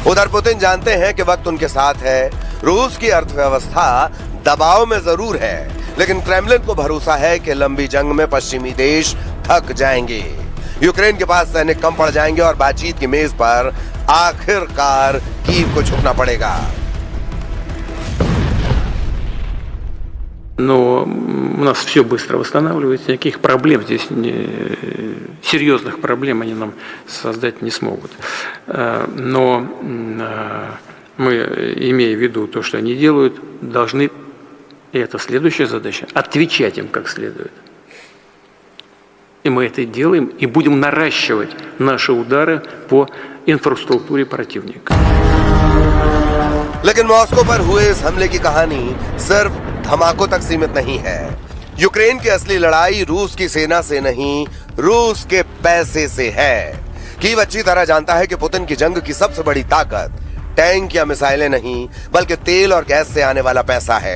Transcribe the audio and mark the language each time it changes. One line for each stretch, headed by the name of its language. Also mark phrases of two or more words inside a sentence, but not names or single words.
Hindi: उधर पुतिन जानते हैं कि वक्त उनके साथ है। रूस की अर्थव्यवस्था दबाव में जरूर है, लेकिन क्रेमलिन को भरोसा है कि लंबी जंग में पश्चिमी देश थक जाएंगे, यूक्रेन के पास सैनिक कम पड़ जाएंगे और बातचीत की मेज पर आखिरकार कीव को झुकना पड़ेगा।
Russian: Но у нас все быстро восстанавливается, никаких проблем здесь, серьезных проблем они нам создать не смогут. Но мы, имея в виду то, что они делают, должны, и это следующая задача, отвечать им как следует. И мы это делаем, и будем наращивать наши удары по инфраструктуре противника.
Hindi: लेकिन मॉस्को पर हुए इस हमले की कहानी सिर्फ धमाकों तक सीमित नहीं है। यूक्रेन की असली लड़ाई रूस की सेना से नहीं, रूस के पैसे से है। कीव अच्छी तरह जानता है कि पुतिन की जंग की सबसे बड़ी ताकत टैंक या मिसाइलें नहीं, बल्कि तेल और गैस से आने वाला पैसा है।